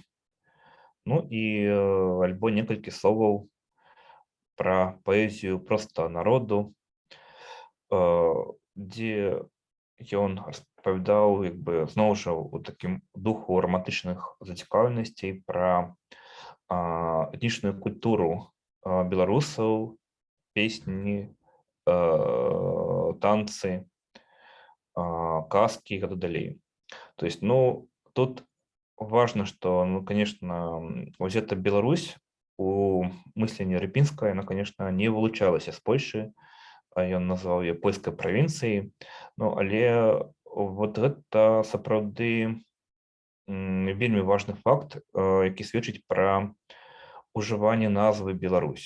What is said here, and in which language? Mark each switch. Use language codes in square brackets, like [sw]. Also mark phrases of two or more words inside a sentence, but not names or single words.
[be] Ну і альбо некалькі словаў пра паэзію проста народу, дзе ён распавядаў зноў жа у такім духу романтычных зацікаўленасцей пра этнічную культуру беларусаў, песні, танцы, казкі і гэтак далей. [ru] То есть, ну, тут важно, что, ну, конечно, [be] вось эта Беларусь у мысленні Рыпінскага, яна, конечно, не вылучалася з Польшы, ён назваў яе польскай правінцыяй, ну, але вот гэта сапраўды вельмі важны факт, які сведчыць пра ўжыванне назвы Беларусь.